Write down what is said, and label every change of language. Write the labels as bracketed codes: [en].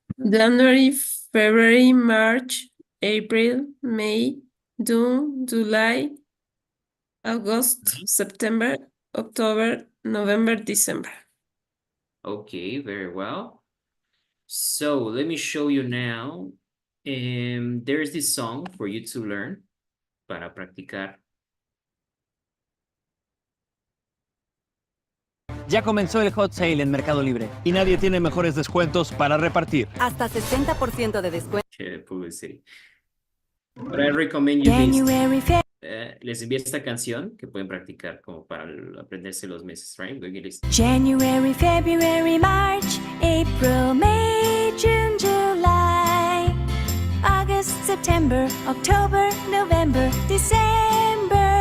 [en] January, February, March, April, May, June, July, August, September, October, November, December. Okay, very well. So, let me show you now. There's this song for you to learn [es] para practicar. Ya comenzó el hot sale en Mercado Libre y nadie tiene mejores descuentos para repartir. Hasta 60% de descuento. Chévere publicity. [en] But I recommend you this. [es] Les envío esta canción que pueden practicar como para aprenderse los meses, right? [en] January, February, March, April, May, June, July, August, September, October, November, December.